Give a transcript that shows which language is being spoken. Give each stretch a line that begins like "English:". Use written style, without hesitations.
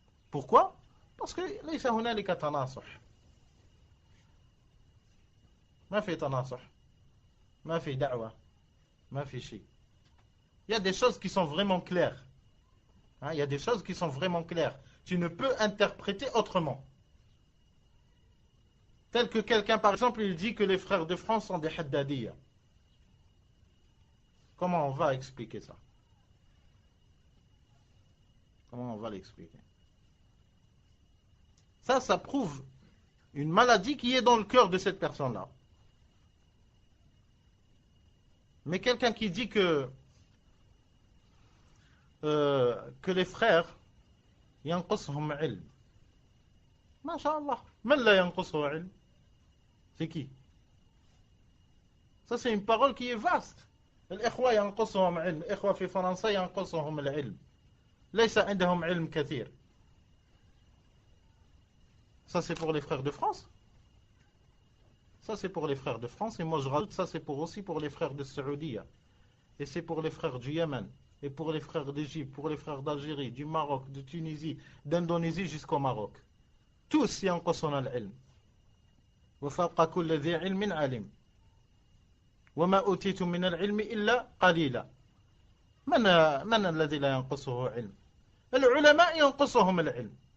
French: Pourquoi? Parce que
Arabic: ليس هنالك تناصح. ما في تناصح. ما في دعوة. ما في شيء.
French: Il y a des choses qui sont vraiment claires. Il y a des choses qui sont vraiment claires. Tu ne peux interpréter autrement. Tel que quelqu'un, par exemple, il dit que les frères de France sont des haddadiyya. Comment on va expliquer ça? Comment on va l'expliquer? Ça prouve une maladie qui est dans le cœur de cette personne-là. Mais quelqu'un qui dit que les frères,
Arabic: ينقصهم علم. ما شاء الله. من لا ينقصه علم?
French: C'est qui? Ça, c'est une parole qui est vaste.
Arabic: الإخوة ينقصهم علم. الإخوة في فرنسا ينقصهم العلم. ليس عندهم علم كثير.
French: Ça, c'est pour les frères de France. Ça, c'est pour les frères de France. Et moi, je rajoute, ça, c'est aussi pour les frères de Saoudia. Et c'est pour les frères du Yémen. Et pour les frères d'Égypte, pour les frères d'Algérie, du Maroc, de Tunisie, d'Indonésie jusqu'au Maroc. Tous
Arabic: ينقصون العلم. وفوق كل ذي علم علم. وما أوتيتم من العلم إلا قليلا. من الذي لا ينقصه علم؟ العلماء ينقصهم العلم.